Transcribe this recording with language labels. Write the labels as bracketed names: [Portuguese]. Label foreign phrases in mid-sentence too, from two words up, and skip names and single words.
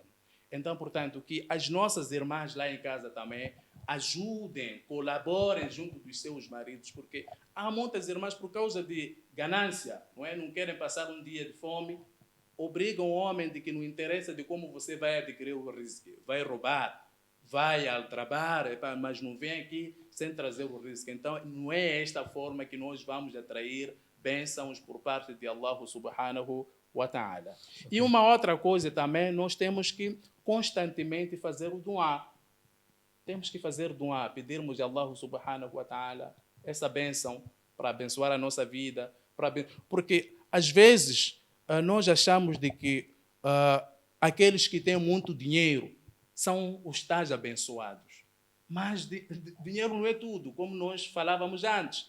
[Portuguese] Então, portanto, que as nossas irmãs lá em casa também ajudem, colaborem junto dos seus maridos, porque há muitas irmãs, por causa de ganância, não querem passar um dia de fome, obrigam o homem de que não interessa de como você vai adquirir o risco, vai roubar, vai ao trabalho, mas não vem aqui sem trazer o risco. Então, não é esta forma que nós vamos atrair bênçãos por parte de [Arabic] الله سبحانه وتعالى. [Portuguese] E uma outra coisa também, nós temos que constantemente fazer o du'a. Temos que fazer du'a, pedirmos a [Arabic] الله سبحانه وتعالى [Portuguese] essa bênção para abençoar a nossa vida, porque às vezes nós achamos de que aqueles que têm muito dinheiro são os tais abençoados. Mas dinheiro não é tudo, como nós falávamos antes.